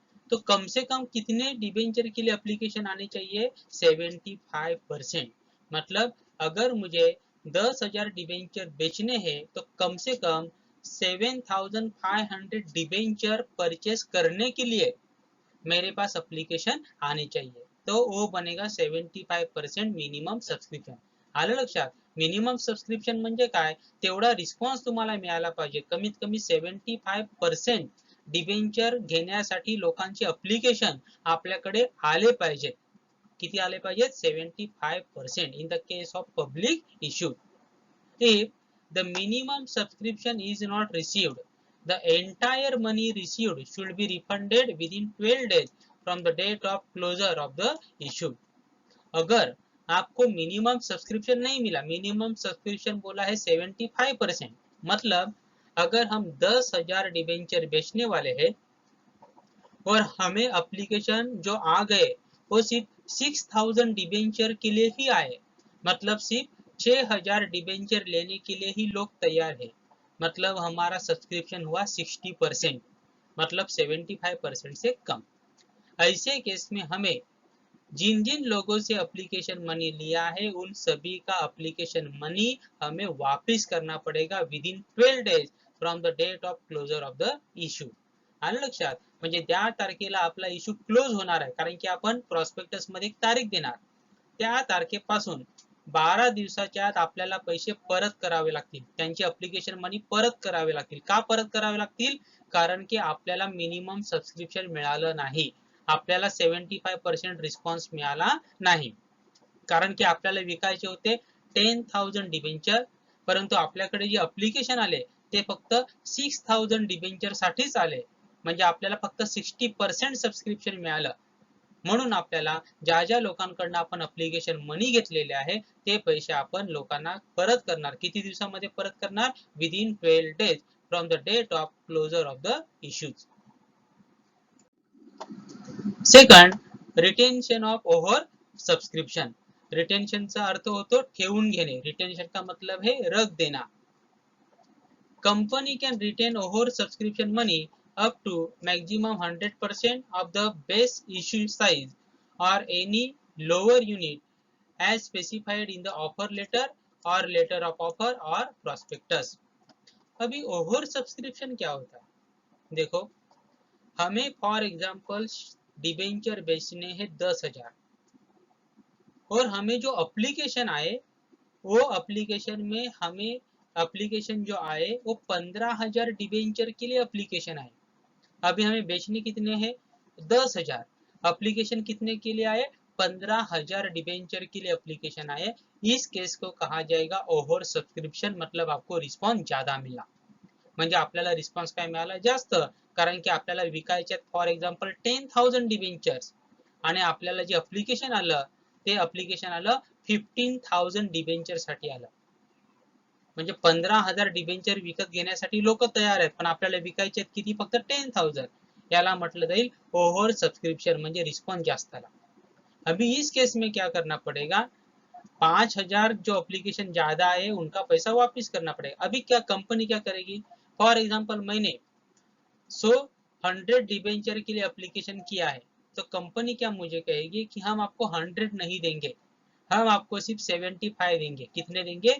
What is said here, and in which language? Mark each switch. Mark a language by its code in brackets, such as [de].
[hi] तो कम से कम कितने डिबेंचर के लिए एप्लीकेशन आने चाहिए, 75%. मतलब अगर मुझे 10,000 डिबेंचर बेचने हैं तो कम से कम 7,500 डिबेंचर परचेस करने के लिए मेरे पास एप्लीकेशन आने चाहिए. तो वो बनेगा 75% मिनिमम सबस्क्रिप्शन. [mr] आलं लक्षात. मिनिमम सबस्क्रिप्शन म्हणजे काय, तेवढा रिस्पॉन्स तुम्हाला मिळाला पाहिजे. कमीत कमी 75% डिबेंचर घेण्यासाठी लोकांचे एप्लीकेशन आपल्याकडे आले पाहिजे. किती आले पाहिजेत, 75% [en] In the case of public issue. If the minimum subscription is not received, the entire money received should be refunded within 12 days from the date of closure of the issue. [hi] अगर आपको minimum subscription नहीं मिला, minimum subscription बोला है 75%, मतलब अगर हम 10,000 debenture बेचने वाले हैं और हमें एप्लीकेशन जो आ गए वो सिर्फ 6,000 डिबेंचर के लिए ही आए, मतलब सिर्फ 6,000 डिबेंचर लेने के लिए ही लोग तैयार है, मतलब हमारा सब्सक्रिप्शन हुआ 60%, मतलब 75% से कम. ऐसे केस में हमें जिन जिन लोगों से एप्लीकेशन मनी लिया है उन सभी का एप्लीकेशन मनी हमें वापस करना पड़ेगा [en] Within 12 days from the date of closure of the issue. [mr] आलं लक्षात. म्हणजे त्या तारखेला आपला इश्यू क्लोज होणार आहे, कारण की आपण प्रॉस्पेक्टस मध्ये एक तारीख देणार, त्या तारखेपासून 12 दिवसाच्या आत आपल्याला पैसे परत करावे लागतील, त्यांचे एप्लीकेशन मनी परत करावे लागतील. का परत करावे लागतील, कारण की आपल्याला मिनिमम सबस्क्रिप्शन मिळालं नाही, आपल्याला 75% रिस्पॉन्स मिळाला नाही, कारण की आपल्याला विकायचे होते 10,000 डिबेंचर, परंतु आपल्याकडे जे एप्लीकेशन आले ते फक्त 6,000 डिबेंचर साठीच आले, म्हणजे आपल्याला फक्त 60% सबस्क्रिप्शन मिळालं. म्हणून आपल्याला ज्या ज्या लोकांकडून आपण एप्लीकेशन मनी घेतलेले आहे ते पैसे आपण लोकांना परत करणार. किती दिवसामध्ये परत करणार, [en] Within 12 days from the date of closure of the issues. Second, retention of over subscription. [mr] रिटेन्शनचा अर्थ होतो ठेवून घेणे. [hi] रिटेन्शन का मतलब है रख देना. [en] Company can retain over subscription money up to maximum 100% of the base issue size or any lower unit as specified in the offer letter or letter of offer or prospectus. [hi] अभी over subscription क्या होता है? देखो, हमें for example debenture बेचने हैं 10,000 और हमें जो एप्लीकेशन आए वो एप्लीकेशन में हमें एप्लीकेशन जो आए वो 15,000 डिबेंचर के लिए एप्लीकेशन आए। अभी हमें बेचने कितने हैं? 10,000। एप्लीकेशन कितने के लिए आए? 15,000 डिबेंचर के लिए एप्लीकेशन आए। इस केस को कहा जाएगा ओव्हर सबस्क्रिप्शन, मतलब आपको रिस्पॉन्स ज्यादा मिला, [mr] म्हणजे आपल्याला रिस्पॉन्स काय मिळाला? जास्त, कारण की आपल्याला विकायचे फॉर एक्झाम्पल 10,000 डिबेंचर्स आणि आपल्याला जे एप्लीकेशन आलं ते एप्लीकेशन आलं 15,000 डिबेंचर साठी आलं, म्हणजे 15,000 डिबेंचर विकत घेण्यासाठी लोक तयार आहेत, पण आपल्याला विकायचे आहेत किती? फक्त 10,000। याला म्हटलं जाईल ओव्हर सब्सक्रिप्शन, म्हणजे रिस्पॉन्स जास्त आला। [hi] अभी इस केस में क्या करना पड़ेगा? 5,000 जो एप्लीकेशन ज्यादा है उनका पैसा वापस करना पड़ेगा। अभी क्या कंपनी क्या करेगी? फॉर एग्जाम्पल मैंने 100 डिबेंचर के लिए एप्लीकेशन किया है, तो कंपनी क्या मुझे कहेगी कि हम आपको 100 नहीं देंगे, हम आपको सिर्फ 75 देंगे। कितने देंगे?